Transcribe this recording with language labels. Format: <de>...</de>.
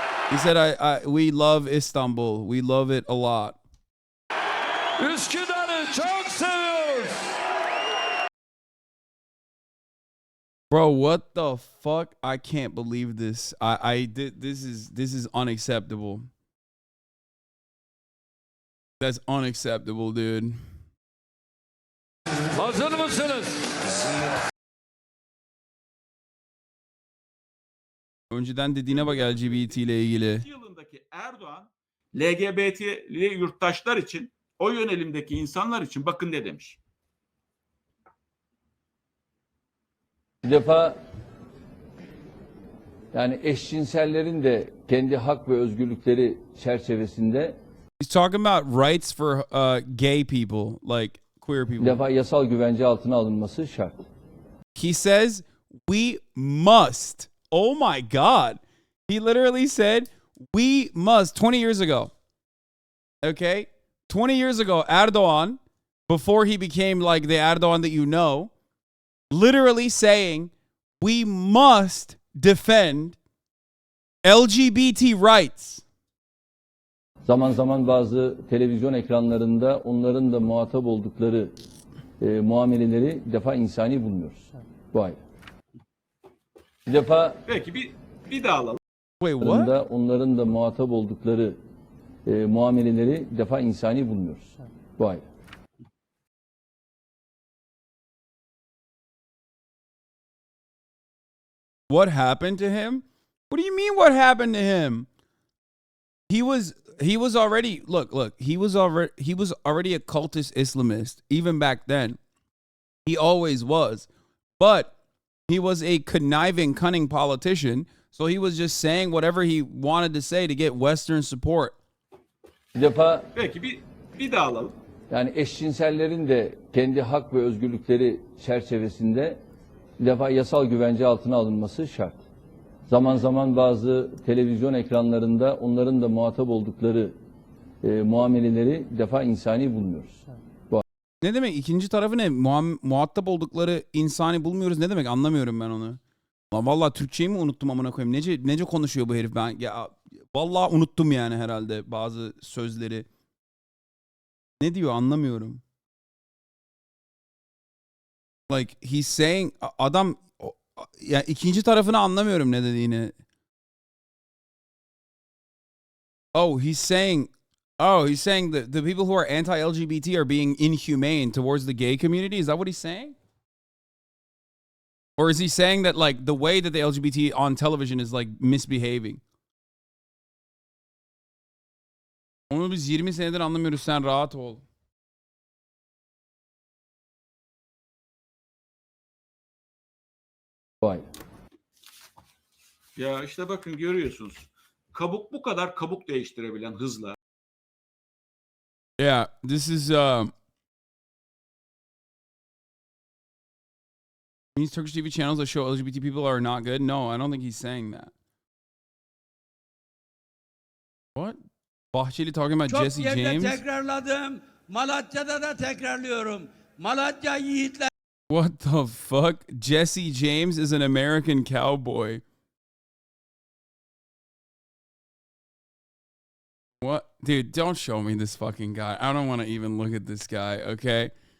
<en>He said we love Istanbul. We love it a lot.</en> <tr>Üsküdar'ı çok seviyoruz.</tr> <en>Bro, what the fuck? I can't believe this. This is unacceptable. That's unacceptable, dude.</en> <tr>Hazır mısınız? Önceden dediğine bak LGBT ile ilgili. Yılındaki Erdoğan LGBT'li yurttaşlar için, o yönelimdeki insanlar için bakın ne demiş. Bir defa yani eşcinsellerin de kendi hak ve özgürlükleri çerçevesinde</tr> <en>He's talking about rights for gay people, like queer</en> <tr>bir</tr> <en>people.</en> <tr>defa yasal güvence altına alınması şart.</tr> <en>He says we must. Oh my God. He literally said we must 20 years ago. Okay? 20 years ago, Erdogan, before he became like the Erdogan that you know, literally saying we must defend LGBT rights.</en> <tr>Zaman zaman bazı televizyon ekranlarında onların da muhatap oldukları muameleleri bir defa insani bulmuyoruz. Bu ayrı. Bir defa Peki bir daha alalım.</tr> <en>Wait, what?</en> <tr>onların da muhatap oldukları muameleleri bir defa insani bulmuyoruz. Bu ayrı.</tr> <en>What happened to him? What do you mean what happened to him? He was already he was already a cultist Islamist even back then. He always was. But he was a conniving, cunning politician, so he was just saying whatever he wanted to say to get Western support.</en> <tr>Bir defa Peki bir daha alalım. yani eşcinsellerin de kendi hak ve özgürlükleri çerçevesinde bir defa yasal güvence altına alınması şart. Zaman zaman bazı televizyon ekranlarında onların da muhatap oldukları muameleleri bir defa insani bulmuyoruz. Ne demek? İkinci tarafı ne? Muhatap oldukları insani bulmuyoruz. Ne demek? Anlamıyorum ben onu. Lan vallahi Türkçeyi mi unuttum amına koyayım? Nece konuşuyor bu herif ben? Ya vallahi unuttum yani herhalde bazı sözleri. Ne diyor anlamıyorum.</tr> <en>Like he's saying</en> <tr>adam ya ikinci tarafını anlamıyorum ne dediğini.</tr> <en>He's saying that the people who are anti-LGBT are being inhumane towards the gay community. Is that what he's saying? Or is he saying that like the way that the LGBT on television is like misbehaving?</en> <tr>Onu biz 20 senedir anlamıyoruz, sen rahat ol. Vay. Ya işte bakın görüyorsunuz. Kabuk bu kadar kabuk değiştirebilen hızla.</tr> <en>Yeah, this is these Turkish TV channels that show LGBT people are not good. No, I don't think he's saying that. What? Bahçeli talking about</en> <tr>Çok</tr> <en>Jesse</en> <tr>yerde</tr> <en>James?</en> <tr>tekrarladım. Malatya'da da tekrarlıyorum. Malatya yiğitler</tr> <en>What the fuck? Jesse James is an American cowboy. What? Dude, don't show me this fucking guy. I don't want to even look at this guy, okay?</en>